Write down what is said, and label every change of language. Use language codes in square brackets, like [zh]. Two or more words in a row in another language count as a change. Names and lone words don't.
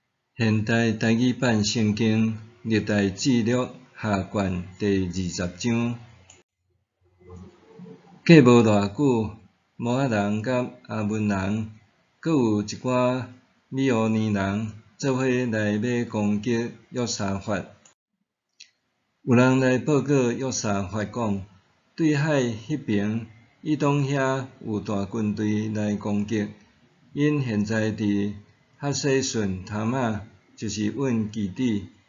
[nan] 现代台语版圣经历代志录下卷第20章。过无偌久，摩押人甲阿门人，阁有一寡米乌尼人做伙来要攻击约沙法。有人来报告约沙法讲，对海迄边以东遐有大军队来攻击，因现在伫哈西顺塔玛，就是阮基地。